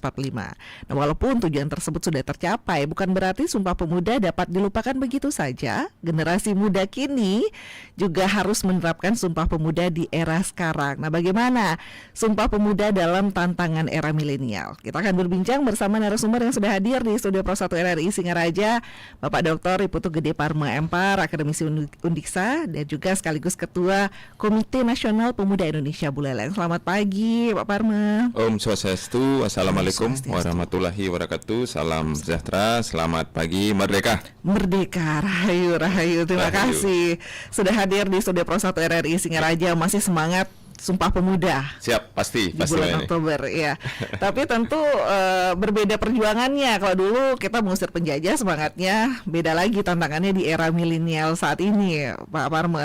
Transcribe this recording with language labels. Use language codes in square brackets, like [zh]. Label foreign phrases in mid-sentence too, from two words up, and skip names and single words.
[id] Nah, walaupun tujuan tersebut sudah tercapai, bukan berarti Sumpah Pemuda dapat dilupakan begitu saja. Generasi muda kini juga harus menerapkan Sumpah Pemuda di era sekarang. Nah, bagaimana Sumpah Pemuda dalam tantangan era milenial? Kita akan berbincang bersama narasumber yang sudah hadir di Studio Pro 1 RRI Singaraja, Bapak Dr. Iputu Gede Parma Empar, akademisi Undiksa, dan juga sekaligus Ketua Komite Nasional Pemuda Indonesia Buleleng. Selamat pagi, Pak Parma. [ban] Om Swastiastu, [ar] السلام عليكم ورحمة الله وبركاته. [id] Salam sejahtera, selamat pagi, merdeka. Merdeka, rahayu, rahayu. Terima kasih sudah hadir di Studio Pro 1 RRI Singaraja. Masih semangat Sumpah Pemuda. Siap, pasti di bulan Oktober, ya. Tapi tentu berbeda perjuangannya. Kalau dulu kita mengusir penjajah, semangatnya beda lagi tantangannya di era milenial saat ini, Pak Parma.